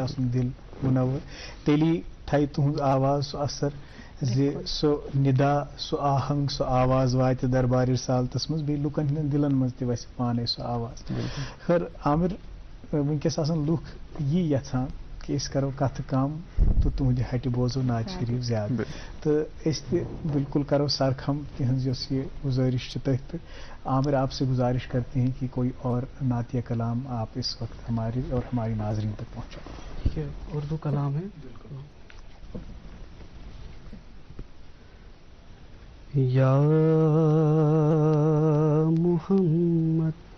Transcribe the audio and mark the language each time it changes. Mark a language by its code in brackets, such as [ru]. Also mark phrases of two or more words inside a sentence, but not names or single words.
[ks] آسُن دِل مُنوَر، تیٚلی تھایہِ تُہُنٛز آواز سُہ اثر زِ سُہ نِدا، سُہ آہنٛگ، سُہ آواز واتہِ دربار رسالتس منٛز، بیٚیہِ لُکن ہٕنٛدٮ۪ن دِلن منٛز تہِ وسہِ پانے سُہ آواز. خٲر عامر، وٕنکٮ۪س آسان لُکھ یی یژھان کہ أسۍ کرو کتھٕ کم تہٕ تُہنٛدِ ہٹہِ بوزو نعت شریف زیادٕ، تہٕ أسۍ تہِ بالکل کرو سرخم تِہنٛز یۄس یہِ گزٲرش چھِ تٔتھۍ پٮ۪ٹھ. [ur] عامر، آپ سے گزارش کرتے ہیں کہ کوئی اور نعتیہ کلام آپ اس وقت ہمارے اور ہماری ناظرین تک پہنچائیں. ٹھیک ہے، اردو کلام ہے. یا محمد